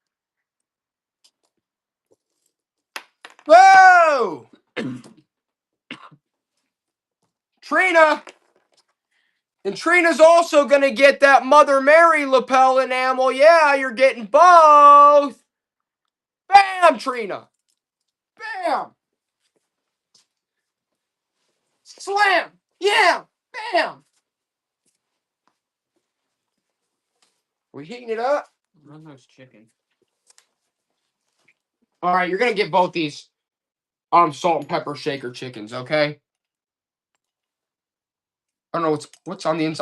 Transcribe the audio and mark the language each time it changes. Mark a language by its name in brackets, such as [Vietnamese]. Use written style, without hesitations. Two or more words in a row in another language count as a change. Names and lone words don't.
[English] Whoa! Trina! And Trina's also going to get that Mother Mary lapel enamel. Yeah, you're getting both. Bam, Trina. Bam. Slam. Yeah. Bam. We heating it up? Run those chicken. All right, you're going to get both these salt and pepper shaker chickens, okay? I don't know what's on the inside.